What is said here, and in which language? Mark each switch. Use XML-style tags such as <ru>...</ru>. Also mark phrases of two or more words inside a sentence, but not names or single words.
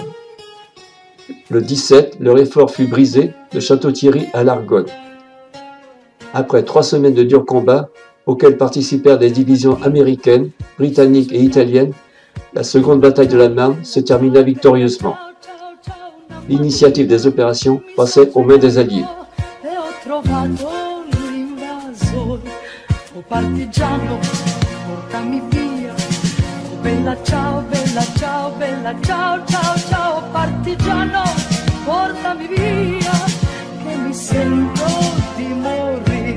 <fr>Le 17, leur effort fut brisé de Château-Thierry à l'Argonne. Après 3 semaines de durs combats, auxquels participèrent des divisions américaines, britanniques et italiennes, la seconde bataille de la Marne se termina victorieusement. L'initiative des opérations passait aux mains des Alliés.</fr> <it>Bella ciao, bella ciao, bella ciao, ciao, ciao, partigiano, portami via, che mi sento di morire.</it>